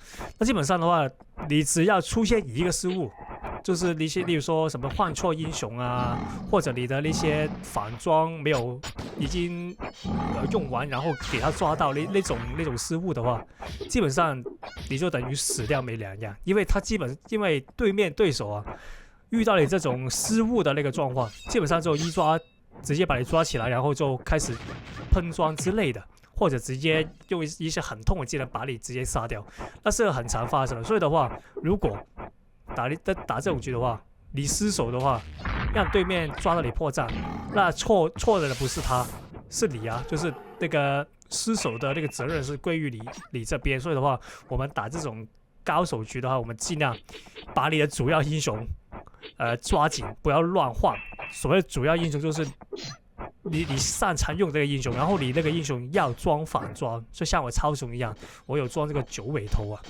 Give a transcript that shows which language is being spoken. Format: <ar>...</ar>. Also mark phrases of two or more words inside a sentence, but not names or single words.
<zh>那基本上的話，你只要出現一個失誤，就是例如說什麼換錯英雄啊，或者你的那些反裝沒有已經用完，然後給他抓到那種失誤的話，基本上你就等於死掉沒兩樣，因為對面对手啊。遇到你這種失誤的那個狀況，基本上就一抓，直接把你抓起來，然後就開始噴裝之類的，或者直接用一些很痛的技能把你直接殺掉，那是很常發生的。所以的話，如果打這種局的話，你失手的話，讓對面抓到你破綻，那錯的不是他，是你啊，就是那個失手的那個責任是歸於你這邊。所以的話，我們打這種高手局的話，我們盡量把你的主要英雄。抓緊不要亂換。所謂的主要英雄就是你擅長用這個英雄，然後你那個英雄要裝反裝，就像我超雄一樣，我有裝這個九尾頭啊。</zh>